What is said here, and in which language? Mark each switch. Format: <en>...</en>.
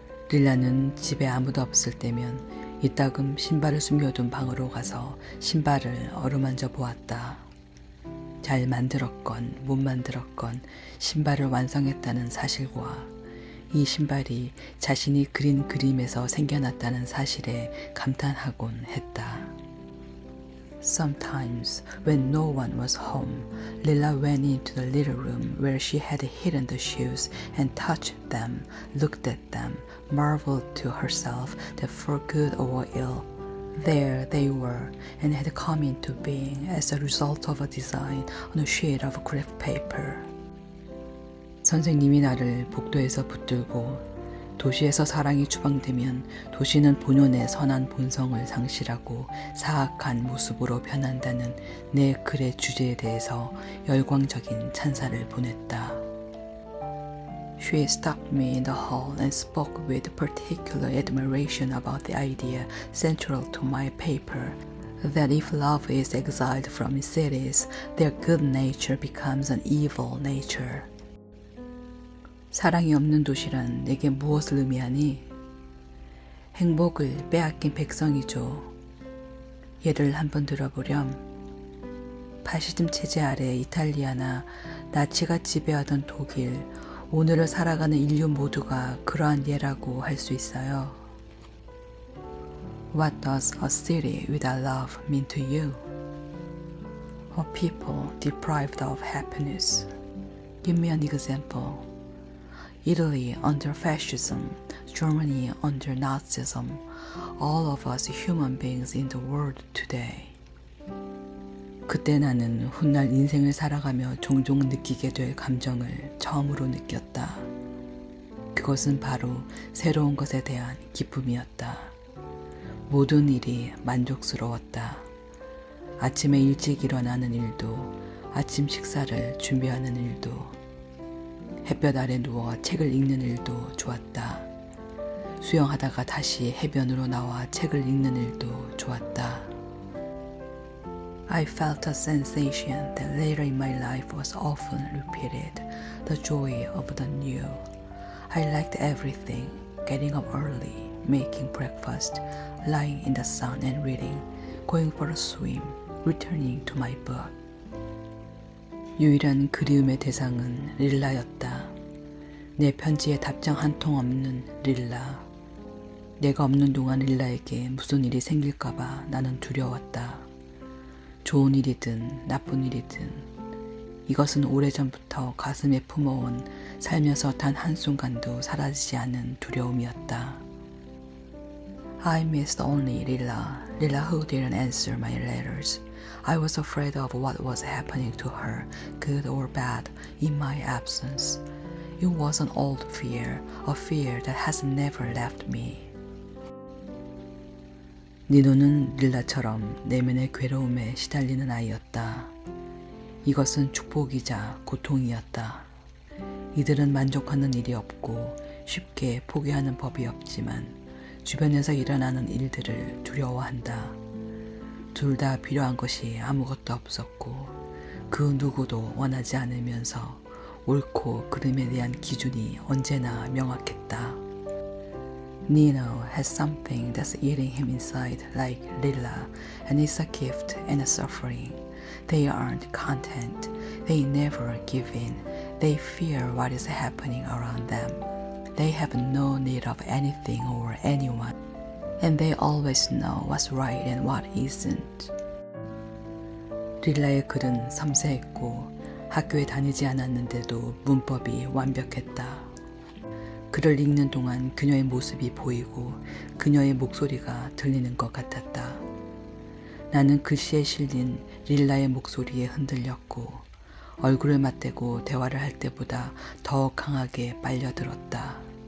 <ko>릴라는 집에 아무도 없을 때면 이따금 신발을 숨겨둔 방으로 가서 신발을 어루만져 보았다. 잘 만들었건 못 만들었건 신발을 완성했다는 사실과 이 신발이 자신이 그린 그림에서 생겨났다는 사실에 감탄하곤 했다.</ko> <en>Sometimes, when no one was home, Lila went into the little room where she had hidden the shoes and touched them, looked at them, marveled to herself that for good or ill, there they were and had come into being as a result of a design on a sheet of graph paper.</en> <ko>선생님이 나를 복도에서 붙들고 도시에서 사랑이 추방되면 도시는 본연의 선한 본성을 상실하고 사악한 모습으로 변한다는 내 글의 주제에 대해서 열광적인 찬사를 보냈다.</ko> <en>She stopped me in the hall and spoke with particular admiration about the idea central to my paper, that if love is exiled from cities, their good nature becomes an evil nature.</en> <ko>사랑이 없는 도시란 내게 무엇을 의미하니? 행복을 빼앗긴 백성이죠. 예를 한번 들어보렴. 파시즘 체제 아래 이탈리아나 나치가 지배하던 독일, 오늘을 살아가는 인류 모두가 그러한 예라고 할 수 있어요.</ko> <en>What does a city without love mean to you? A people deprived of happiness. Give me an example. Italy under fascism, Germany under Nazism, all of us human beings in the world today.</en> <ko>그때 나는 훗날 인생을 살아가며 종종 느끼게 될 감정을 처음으로 느꼈다. 그것은 바로 새로운 것에 대한 기쁨이었다. 모든 일이 만족스러웠다. 아침에 일찍 일어나는 일도, 아침 식사를 준비하는 일도, 햇볕 아래 누워 책을 읽는 일도 좋았다. 수영하다가 다시 해변으로 나와 책을 읽는 일도 좋았다.</ko> <en>I felt a sensation that later in my life was often repeated, the joy of the new. I liked everything, getting up early, making breakfast, lying in the sun and reading, going for a swim, returning to my book.</en> <ko>유일한 그리움의 대상은 릴라였다. 내 편지에 답장 한 통 없는 릴라. 내가 없는 동안 릴라에게 무슨 일이 생길까봐 나는 두려웠다. 좋은 일이든 나쁜 일이든 이것은 오래전부터 가슴에 품어온 살면서 단 한순간도 사라지지 않은 두려움이었다.</ko> <en>I missed only Lila who didn't answer my letters. I was afraid of what was happening to her, good or bad, in my absence. It was an old fear, a fear that has never left me.</en> <ko>니노는 릴라처럼 내면의 괴로움에 시달리는 아이였다. 이것은 축복이자 고통이었다. 이들은 만족하는 일이 없고 쉽게 포기하는 법이 없지만 주변에서 일어나는 일들을 두려워한다. 둘 다 필요한 것이 아무것도 없었고 그 누구도 원하지 않으면서 옳고 그름에 대한 기준이 언제나 명확했다.</ko> <en>Nino has something that's eating him inside like Lila, and it's a gift and a suffering. They aren't content. They never give in. They fear what is happening around them. They have no need of anything or anyone. And they always know what's right and what isn't.</en> <ko>릴라의 글은 섬세했고 학교에 다니지 않았는데도 문법이 완벽했다. 글을 읽는 동안 그녀의 모습이 보이고 그녀의 목소리가 들리는 것 같았다. 나는 글씨에 실린 릴라의 목소리에 흔들렸고 얼굴을 맞대고 대화를 할 때보다 더 강하게 빨려들었다.</ko>